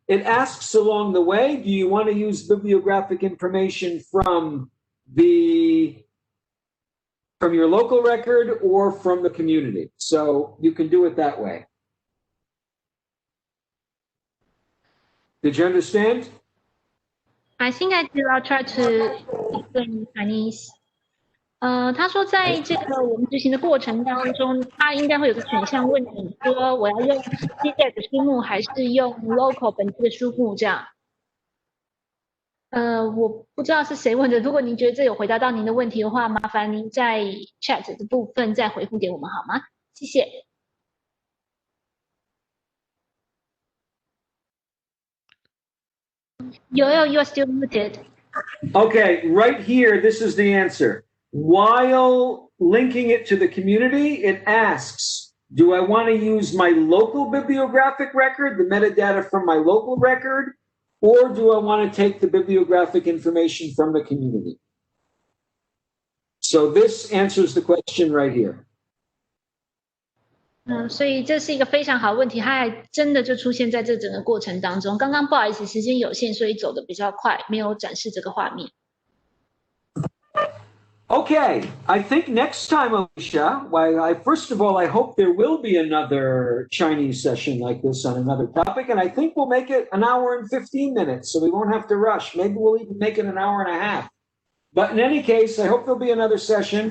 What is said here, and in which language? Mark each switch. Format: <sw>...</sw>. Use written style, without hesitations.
<en>It asks along the way, do you want to use bibliographic information from your local record or from the community? So you can do it that way. Did you understand? I think I did. I'll try to explain in Chinese.</en> <zh>他说在这个我们执行的过程当中，他应该会有个选项问你说，我要用 CZEC 的书目还是用 local 本地的书目这样。我不知道是谁问的，如果您觉得这有回答到您的问题的话，麻烦您在 chat 的部分再回复给我们好吗？谢谢。</zh> <en>Yo-Yo, you are still muted. Okay, right here, this is the answer. While linking it to the community, it asks, do I want to use my local bibliographic record, the metadata from my local record, or do I want to take the bibliographic information from the community? So this answers the question right here.</en> <zh>所以这是一个非常好的问题，它还真的就出现在这整个过程当中。刚刚不好意思，时间有限，所以走得比较快，没有展示这个画面。</zh> <en>Okay, I think next time, Alicia, first of all, I hope there will be another Chinese session like this on another topic, and I think we'll make it an hour and 15 minutes, so we won't have to rush. Maybe we'll even make it an hour and a half. But in any case, I hope there'll be another session.</en>